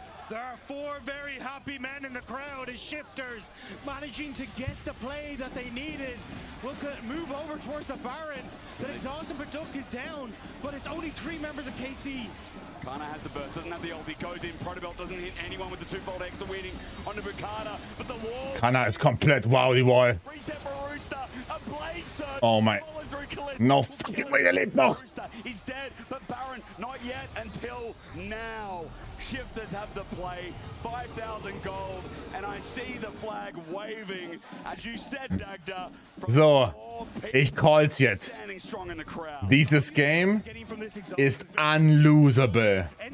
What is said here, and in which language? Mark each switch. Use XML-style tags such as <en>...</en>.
<en>There are four very happy men in the crowd as Shifters managing to get the play that they needed. Look at move over towards the Baron. The exhaust and Paduk is down, but it's only 3 members of KC. Kana has the burst, doesn't have the ulti, goes in. Protobelt doesn't hit anyone with the twofold extra weeding onto Bukata, but the wall.</en> <de>Kana ist komplett wow, die Wall.</de> <en>Reset for Rooster, a blade surge.</en> <de>Oh mein.</de> <en>No fucking way,</en> <de>er lebt noch.</de> <en>He's dead, but Baron not yet until now. Shifters have the play, 5,000 gold, and I see the flag waving, as you said, Dagda.</en> <de>So, ich call's jetzt. Dieses Game ist unlosable.</de>